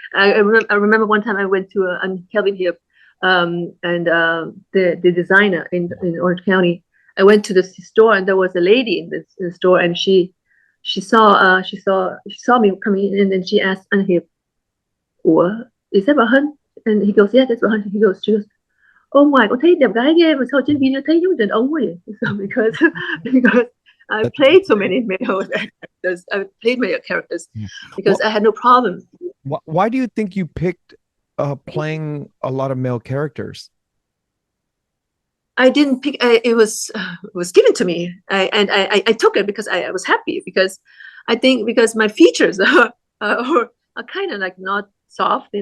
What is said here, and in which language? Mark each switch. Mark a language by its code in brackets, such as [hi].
[en] I remember one time I went to Kelvin here, and the designer in Orange County. I went to the store, and there was a lady in the store, and she saw me coming in, and then she asked Anhip, "Ủa, is that Bao Han?" And he goes, "Yeah, that's Bao Han." She goes, "Oh my, [vi] con thấy đẹp gái ghê mà sao trên video thấy giống đàn ông quá vậy?" [en] So because I played so many male actors, I played male characters because I had no problem. Why do you think you picked playing a lot of male characters? I didn't pick. It was given to me, I took it because I was happy, because I think because my features are kind of like not soft.